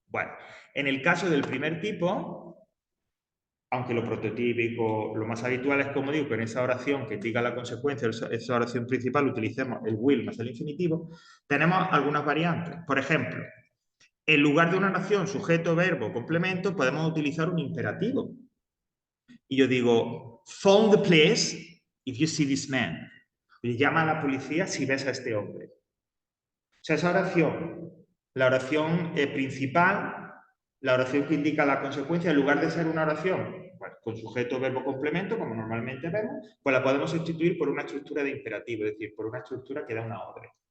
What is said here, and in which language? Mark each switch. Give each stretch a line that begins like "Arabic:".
Spanish: Bueno, en el caso del primer tipo, aunque lo prototípico, lo más habitual es, como digo, que en esa oración que indica la consecuencia, esa oración principal, utilicemos el will más el infinitivo, tenemos algunas variantes. Por ejemplo, en lugar de una oración sujeto, verbo, complemento, podemos utilizar un imperativo. Y yo digo,
English: phone the police if you see this man.
Spanish: Y llama a la policía si ves a este hombre. O sea, esa oración, la oración principal, la oración que indica la consecuencia, en lugar de ser una oración con sujeto, verbo, complemento, como normalmente vemos, pues la podemos sustituir por una estructura de imperativo, es decir, por una estructura que da una orden.